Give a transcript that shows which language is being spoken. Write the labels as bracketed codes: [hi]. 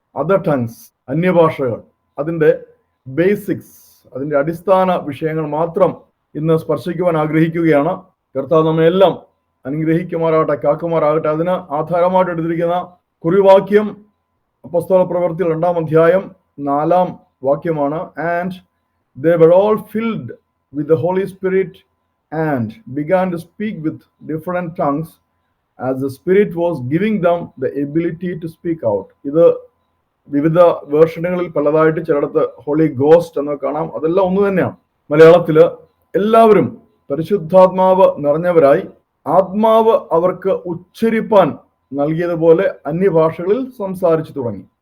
[ml] Other tongues, അന്യഭാഷകൾ, അതിൻ്റെ basics, അതിൻ്റെ അടിസ്ഥാന വിഷയങ്ങൾ മാത്രം ഇന്ന് സ്പർശിക്കുവാൻ ആഗ്രഹിക്കുകയാണ്. കർത്താവ് നമ്മെല്ലാം അനുഗ്രഹിക്കുമാറാകട്ടെ, കാക്കുമാറാകട്ടെ. അതിന് ആധാരമായിട്ട് എടുത്തിരിക്കുന്ന കുറിവാക്യം അപ്പോസ്തല പ്രവൃത്തികൾ 2-ാം അധ്യായം 4-ാം വാക്യമാണ്. [en] And they were all filled with the Holy Spirit and began to speak with different tongues as the Spirit was giving them the ability to speak out. [ml] ഇത് വിവിധ വേർഷനുകളിൽ പലതായിട്ട്, ചിലയിടത്ത് ഹോളി ഗോസ്റ്റ് എന്ന് കാണാം. അതെല്ലാം ഒന്ന് തന്നെയാണ്. മലയാളത്തില് എല്ലാവരും പരിശുദ്ധാത്മാവ് നിറഞ്ഞവരായി ആത്മാവ് അവർക്ക് ഉച്ചരിപ്പാൻ നൽകിയതുപോലെ അന്യഭാഷകളിൽ സംസാരിച്ചു തുടങ്ങി.